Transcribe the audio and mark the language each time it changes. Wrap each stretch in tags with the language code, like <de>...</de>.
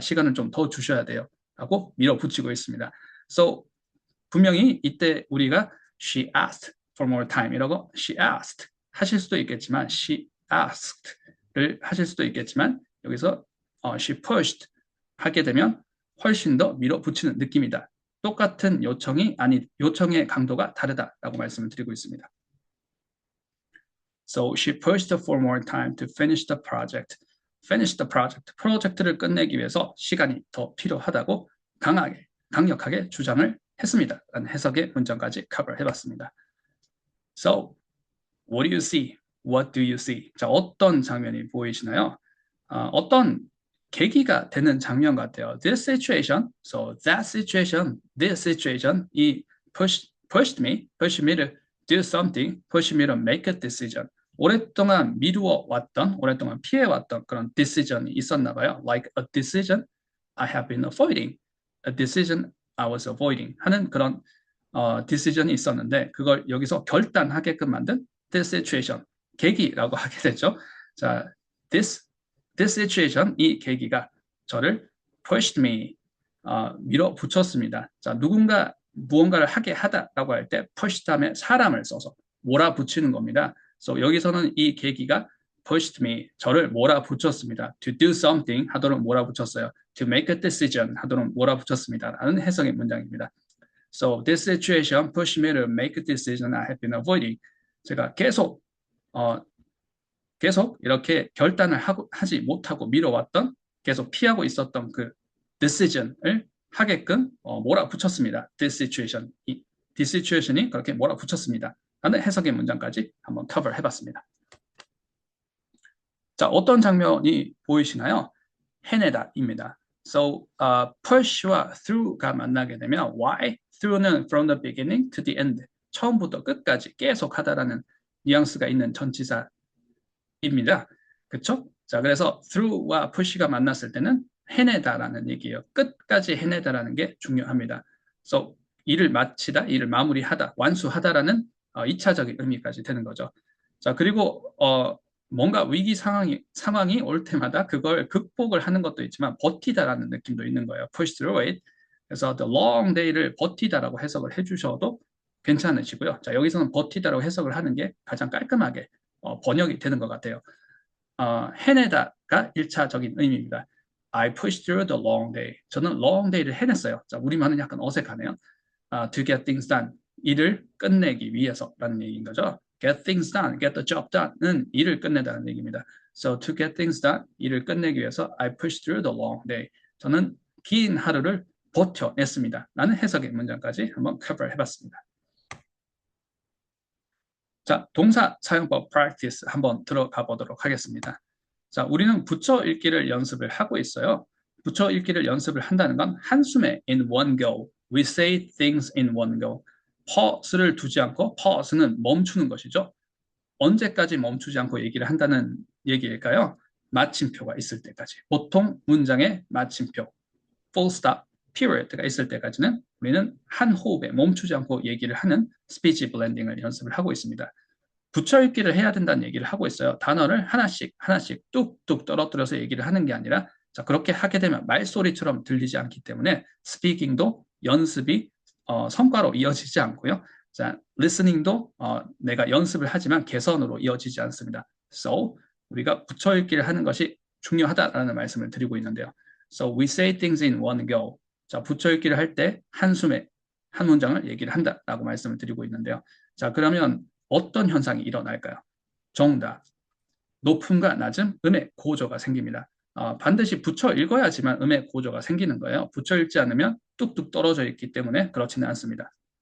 <ko>시간을 좀 더 주셔야 돼요. 라고 밀어붙이고 있습니다. So 분명히 이때 우리가</ko> <en>she asked for more time</en> <ko>이라고 she asked 하실 수도 있겠지만 she asked를 하실 수도 있겠지만 여기서 she pushed 하게 되면 훨씬 더 밀어붙이는 느낌이다. 똑같은 요청의 강도가 다르다라고 말씀을 드리고 있습니다.</ko> <en>So she pushed for more time to finish the project. Finish the project.</en> <ko>프로젝트를 끝내기 위해서 시간이 더 필요하다고 강력하게 주장을 했습니다. 라는 해석의 문장까지 cover 해봤습니다.</ko> <en>So, what do you see? What do you see?</en> <ko>자, 어떤 장면이 보이시나요? 어떤 계기가 되는 장면 같아요.</ko> <en>This situation, so that situation, this situation, 이 pushed me to do something, pushed me to make a decision.</en> <ko>오랫동안 미루어 왔던, 오랫동안 피해왔던 그런 decision이 있었나 봐요.</ko> <en>Like a decision I have been avoiding, a decision I was avoiding</en> <ko>하는 그런 decision이 있었는데 그걸 여기서 결단하게끔 만든 this situation, 계기라고 하게 되죠. 자, this situation, 이 계기가 저를 pushed me, 밀어붙였습니다. 자, 누군가 무언가를 하게 하다라고 할 때 push 다음에 사람을 써서 몰아붙이는 겁니다. So 여기서는 이 계기가 pushed me, 저를 몰아붙였습니다.</ko> <en>To do something</en> <ko>하도록 몰아붙였어요.</ko> <en>To make a decision</en> <ko>하도록 몰아붙였습니다. 라는 해석의 문장입니다.</ko> <en>So this situation pushed me to make a decision I have been avoiding.</en> <ko>제가 계속 이렇게 결단을 하지 못하고 미뤄왔던, 계속 피하고 있었던 그 decision을 하게끔 몰아붙였습니다. This situation이 그렇게 몰아붙였습니다. 라는 해석의 문장까지 한번 cover 해봤습니다. 자, 어떤 장면이 보이시나요? 해내다입니다. So, push와 through가 만나게 되면 why?</ko> <en>through는 from the beginning to the end.</en> <ko>처음부터 끝까지 계속하다라는 뉘앙스가 있는 전치사입니다. 그렇죠? 자, 그래서 through와 push가 만났을 때는 해내다라는 얘기예요. 끝까지 해내다라는 게 중요합니다. So, 일을 마치다, 일을 마무리하다, 완수하다라는 2차적인 의미까지 되는 거죠. 자, 그리고 뭔가 위기 상황이 올 때마다 그걸 극복을 하는 것도 있지만 버티다라는 느낌도 있는 거예요.</ko> <en>push through it.</en> <ko>그래서 the long day를 버티다라고 해석을 해주셔도 괜찮으시고요. 자, 여기서는 버티다라고 해석을 하는 게 가장 깔끔하게 번역이 되는 것 같아요. 해내다가 1차적인 의미입니다.</ko> <en>I pushed through the long day.</en> <ko>저는 long day를 해냈어요. 자, 우리말은 약간 어색하네요.</ko> <en>To get things done.</en> <ko>일을 끝내기 위해서라는 얘기인 거죠.</ko> <en>Get things done, get the job done은</en> <ko>일을 끝내다는 얘기입니다.</ko> <en>So to get things done,</en> <ko>일을 끝내기 위해서</ko> <en>I pushed through the long day.</en> <ko>저는 긴 하루를 버텨냈습니다. 라는 해석의 문장까지 한번 cover 해봤습니다. 자, 동사 사용법 practice 한번 들어가 보도록 하겠습니다. 자, 우리는 붙여 읽기를 연습을 하고 있어요. 붙여 읽기를 연습을 한다는 건 한숨에 in one go.</ko> <en>We say things in one go.</en> <ko>pause를 두지 않고 pause는 멈추는 것이죠. 언제까지 멈추지 않고 얘기를 한다는 얘기일까요? 마침표가 있을 때까지. 보통 문장의 마침표, full stop, period가 있을 때까지는 우리는 한 호흡에 멈추지 않고 얘기를 하는 스피치 블렌딩을 연습을 하고 있습니다. 붙여 읽기를 해야 된다는 얘기를 하고 있어요. 단어를 하나씩 뚝뚝 떨어뜨려서 얘기를 하는 게 아니라 자, 그렇게 하게 되면 말소리처럼 들리지 않기 때문에 스피킹도 연습이 성과로 이어지지 않고요. 자, listening도 내가 연습을 하지만 개선으로 이어지지 않습니다. So 우리가 붙여 읽기를 하는 것이 중요하다라는 말씀을 드리고 있는데요.</ko> <en>So we say things in one go.</en> <ko>자, 붙여 읽기를 할 때 한숨에 한 문장을 얘기를 한다라고 말씀을 드리고 있는데요. 자, 그러면 어떤 현상이 일어날까요? 정답. 높음과 낮음, 음의 고조가 생깁니다. 반드시 붙여 읽어야지만 음의 고조가 생기는 거예요. 붙여 읽지 않으면 뚝뚝 떨어져 있기 때문에 그렇지는 않습니다.</ko>